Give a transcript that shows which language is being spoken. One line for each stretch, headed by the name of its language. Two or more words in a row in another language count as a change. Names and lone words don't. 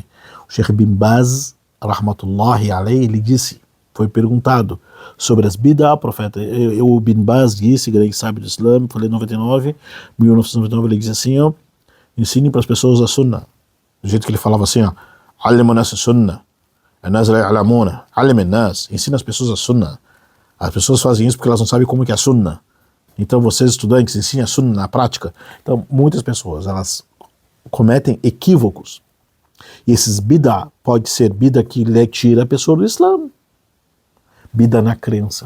Portuguese: O Sheikh Bin Baz,
Arabic: رحمة الله عليه,
Portuguese: ele disse, foi perguntado sobre as bid'a, profeta, o Bin Baz disse, grande sábio do Islã, falei em 1999, ele disse assim, ó, ensine para as pessoas a sunnah. Do jeito que ele falava assim, ó,
Arabic: علموا الناس السنة، الناس لا يعلمون، علم الناس,
Portuguese: ensina as pessoas a sunnah. As pessoas fazem isso porque elas não sabem como que é a sunnah. Então vocês estudantes ensinem a sunnah na prática. Então muitas pessoas, elas cometem equívocos. E esses bid'a, pode ser bid'a que lhe tira a pessoa do Islã. Bid'a na crença.